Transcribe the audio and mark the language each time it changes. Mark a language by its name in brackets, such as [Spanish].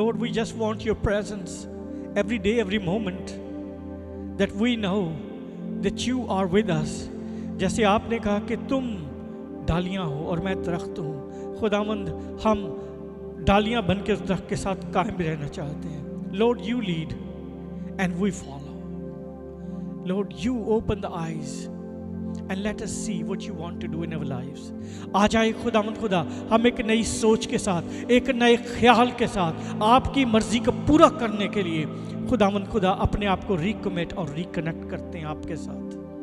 [English] Lord we just want your presence every day every moment, that we know that you are with us. [Hindi] जैसे आपने कहा कि तुम डालियाँ हो और मैं दरख्त हूँ, खुदावंद हम डालियाँ बन के उस दरख्त के साथ कायम रहना चाहते हैं। [English] Lord you lead and we follow. Lord, you open the eyes and let us see what you want to do in our lives. [Hindi] आज आए खुदावंद खुदा हम एक नई सोच के साथ, एक नए ख्याल के साथ आपकी मर्जी को पूरा करने के लिए खुदावंद खुदा अपने आप को रिकमिट और रिकनेक्ट करते हैं आपके साथ।